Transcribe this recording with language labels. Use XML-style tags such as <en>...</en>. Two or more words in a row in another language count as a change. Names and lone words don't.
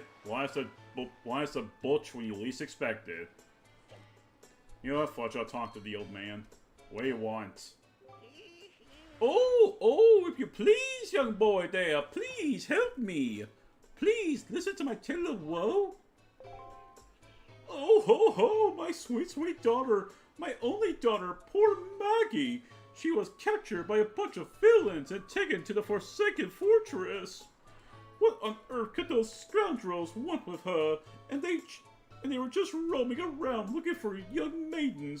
<en>Why is the butch when you least expect it? You know what, Fudge? I'll talk to the old man. What do you want? Oh, if you please, young boy there, please help me. Please, listen to my tale of woe. Oh, ho, ho, my sweet, sweet daughter. My only daughter, poor Maggie. She was captured by a bunch of villains and taken to the Forsaken Fortress. What on earth could those scoundrels want with her? And they were just roaming around looking for young maidens.</en>